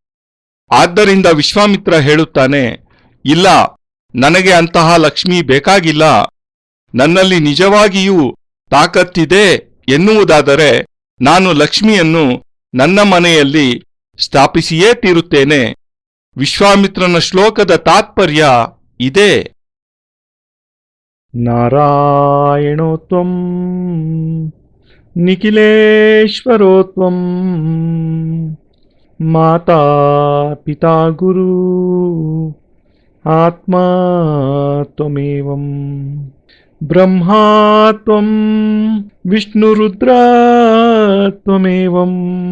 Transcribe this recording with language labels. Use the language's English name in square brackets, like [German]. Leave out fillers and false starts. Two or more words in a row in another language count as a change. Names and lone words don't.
[Kannada] ಆದ್ದರಿಂದ ವಿಶ್ವಾಮಿತ್ರ ಹೇಳುತ್ತಾನೆ, ಇಲ್ಲ, ನನಗೆ ಅಂತಹ ಲಕ್ಷ್ಮಿ ಬೇಕಾಗಿಲ್ಲ. ನನ್ನಲ್ಲಿ ನಿಜವಾಗಿಯೂ ತಾಕತ್ತಿದೆ ಎನ್ನುವುದಾದರೆ ನಾನು ಲಕ್ಷ್ಮಿಯನ್ನು ನನ್ನ ಮನೆಯಲ್ಲಿ ಸ್ಥಾಪಿಸಿಯೇ ತೀರುತ್ತೇನೆ. ವಿಶ್ವಾಮಿತ್ರನ ಶ್ಲೋಕದ ತಾತ್ಪರ್ಯ ಇದೇ. [Sanskrit] ನಾರಾಯಣೋ ತ್ವಂ ನಿಖಿಲೇಶ್ವರೋ ತ್ವಂ ಮಾತಾ ಪಿತಾ ಗುರು ಆತ್ಮಾ ತ್ವಮೇವಂ ಬ್ರಹ್ಮಾ ತ್ವಂ ವಿಷ್ಣುರುದ್ರ ತ್ವಮೇವಂ